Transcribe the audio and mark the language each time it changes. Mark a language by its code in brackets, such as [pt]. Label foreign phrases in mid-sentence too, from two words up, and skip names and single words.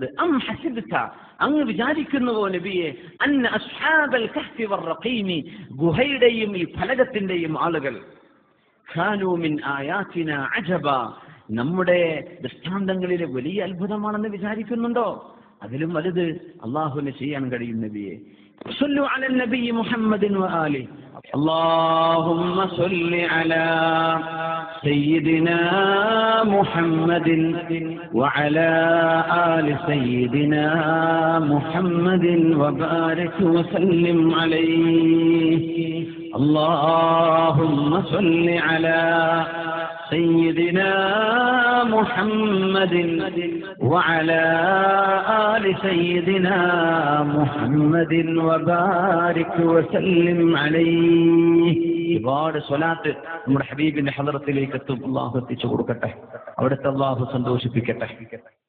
[ar] أم حسبت, [ml] അങ്ങ് വിചാരിക്കുന്നുവോ നബിയെ, [ar] أن أصحاب الكهف والرقيم, [ml] ഗുഹയുടെയും ഈ ഫലകത്തിന്റെയും ആളുകൾ, [ar] كانوا من آياتنا عجبا, [ml] നമ്മുടെ ദൃഷ്ടാന്തങ്ങളിലെ വലിയ അത്ഭുതമാണെന്ന് വിചാരിക്കുന്നുണ്ടോ? അതിലും വലുത് അള്ളാഹുവിന് ചെയ്യാൻ കഴിയും. [ar] നബിയെ صلوا على النبي محمد وآله اللهم صل على سيدنا محمد وعلى آل سيدنا محمد وبارك وسلم عليه اللهم صل على سيدنا محمد وعلى آل سيدنا محمد وبارك وسلم عليه. [ml] ഒരുപാട് സ്വലാത്ത് നമ്മുടെ ഹബീബിന്റെ ഹളറത്തിലേക്ക് എത്തും. അള്ളാഹു എത്തിച്ചു കൊടുക്കട്ടെ. അവിടുത്തെ അള്ളാഹു സന്തോഷിപ്പിക്കട്ടെ.